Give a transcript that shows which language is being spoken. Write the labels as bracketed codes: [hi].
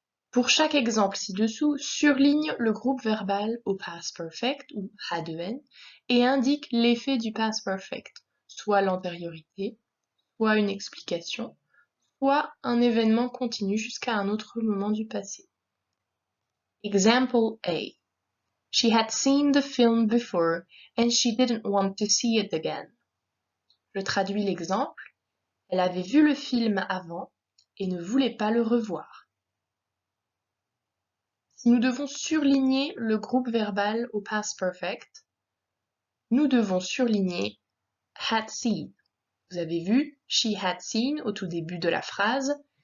[fr] Pour chaque exemple ci-dessous, surligne le groupe verbal au past perfect, ou H2N, et indique l'effet du past perfect, soit l'antériorité, soit une explication, soit un événement continu jusqu'à un autre moment du passé. [en] Example A. She had seen the film before and she didn't want to see it again. [fr] Je traduis l'exemple. Elle avait vu le film avant et ne voulait pas le revoir. Si nous devons surligner le groupe verbal au past perfect, nous devons surligner [en] had seen. [fr] Vous avez vu, [en] she had seen [fr] au tout début de la phrase.